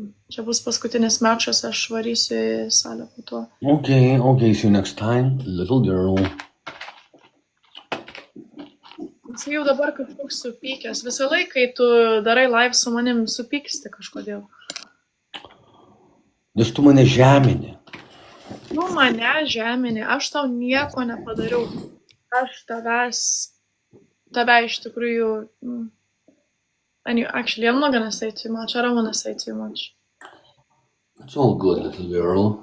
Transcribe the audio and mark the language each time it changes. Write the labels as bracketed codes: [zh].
[lt] Čia bus paskutinis matchas, aš varysiu į salę po to. [en] Okay, see you next time, little girl. [lt] Jis jau dabar kažkoks supykęs. Visą laiką, kai tu darai live su manim, supyksti kažkodėl. Nes tu mane žemini. Nu, mane žemini. Aš tau nieko nepadariau. Aš tave iš tikrųjų... [en] Actually, I'm not gonna say too much. I don't wanna say too much. It's all good, little girl.